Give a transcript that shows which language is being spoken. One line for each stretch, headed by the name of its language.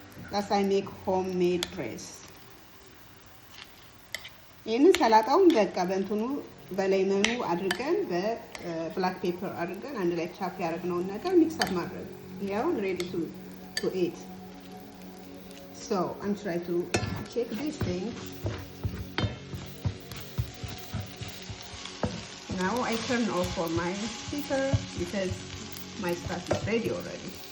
English: That's I make homemade dress.
Amharic: ይህንን ሰላጣውን በቃ በእንትኑ በሌመኑ አድርገን በብላክ ፔፐር አድርገን አንድ ላይ ቻፕ ያደረግነውን ነገር ሚክስ አፕ ማድረግ ያው
English: ready to eat. So I'm trying to check these things. Now I turn off for my speaker because my stuff is ready already.